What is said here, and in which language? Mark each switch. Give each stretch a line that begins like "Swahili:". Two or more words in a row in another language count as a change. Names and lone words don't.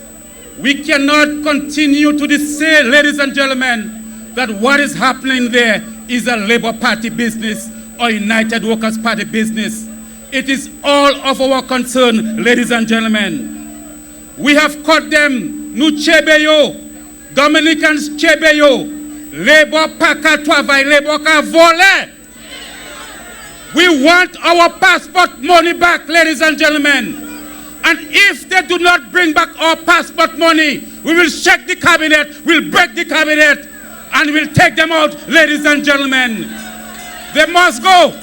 English: We cannot continue to say, ladies and gentlemen, that what is happening there is a Labour Party business or United Workers' Party business. It is all of our concern, ladies and gentlemen. We have caught them,
Saint Lucian Creole French: nous chebeyo, Dominicans chebeyo, Labour paka travail, Labour ka vole.
English: We want our passport money back, ladies and gentlemen. And if they do not bring back our passport money, we will shake the cabinet, we'll break the cabinet, and we'll take them out, ladies and gentlemen. They must go.